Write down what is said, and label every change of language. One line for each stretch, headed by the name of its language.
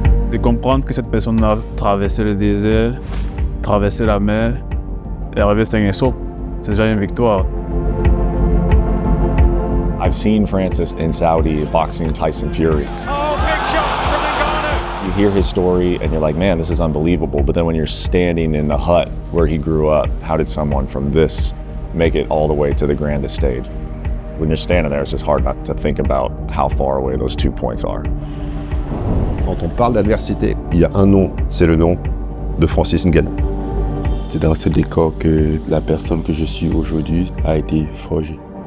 French: De comprendre que cette personne a traversé le désert, traversé la mer, et arrivé à un saut, c'est déjà une victoire.
English: I've seen Francis in Saudi boxing Tyson Fury. Oh, big shot from Ngannou. You hear his story and you're like, man, this is unbelievable. But then when you're standing in the hut where he grew up, how did someone from this make it all the way to the grandest stage? When you're standing there, it's just hard not to think about how far away those 2 points are.
French: Quand on parle d'adversité, il y a un nom, c'est le nom de Francis Ngannou. C'est dans ce décor que la personne que je suis aujourd'hui a été forgée.